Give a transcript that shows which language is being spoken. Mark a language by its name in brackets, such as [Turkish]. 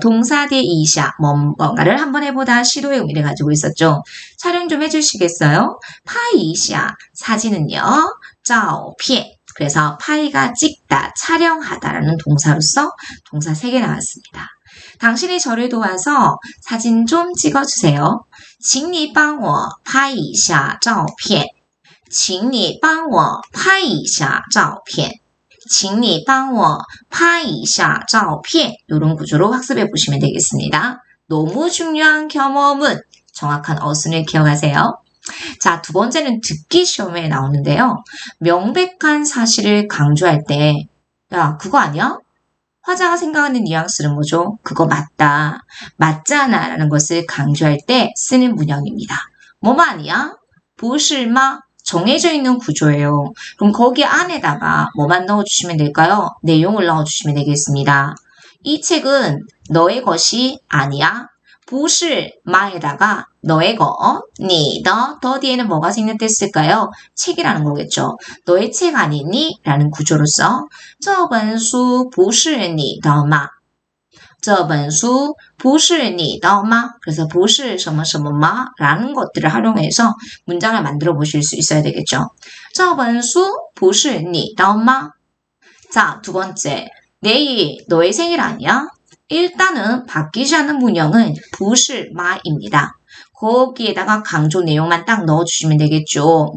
[Korean] 동사 뒤에 이샤 뭔가를 한번 해보다 시도의 의미를 가지고 있었죠. 촬영 좀 해주시겠어요? 파이샤 사진은요. 照片 그래서 파이가 찍다, 촬영하다라는 동사로서 동사 3개 나왔습니다. 당신이 저를 도와서 사진 좀 찍어주세요. [Chinese] 请你帮我拍一下照片请你帮我拍一下照片请你帮我拍一下照片 [Korean] 이런 구조로 학습해 보시면 되겠습니다. 너무 중요한 경험은 정확한 어순을 기억하세요. 자, 두 번째는 듣기 시험에 나오는데요. 명백한 사실을 강조할 때 야, 그거 아니야? 화자가 생각하는 뉘앙스는 뭐죠? 그거 맞다, 맞잖아 라는 것을 강조할 때 쓰는 문형입니다. 뭐만 아니야? [Chinese] 不是吗? [Korean] 정해져 있는 구조예요. 그럼 거기 안에다가 뭐만 넣어주시면 될까요? 내용을 넣어주시면 되겠습니다. 이 책은 너의 것이 아니야. 不是마에다가 너의 거, [Chinese] 你的, [Korean] 더 뒤에는 뭐가 생략됐을까요? 책이라는 거겠죠. 너의 책 아니니? 라는 구조로서 [Chinese] 这本书不是你的吗? 这本书不是你的吗? [Korean] 그래서 [Chinese] 不是什么什么吗? [Korean] 라는 것들을 활용해서 문장을 만들어 보실 수 있어야 되겠죠. [Chinese] 这本书不是你的吗? [Korean] 자, 두 번째. 내일 너의 생일 아니야? 일단은 바뀌지 않는 문형은 不是마입니다. 거기에다가 강조 내용만 딱 넣어주시면 되겠죠.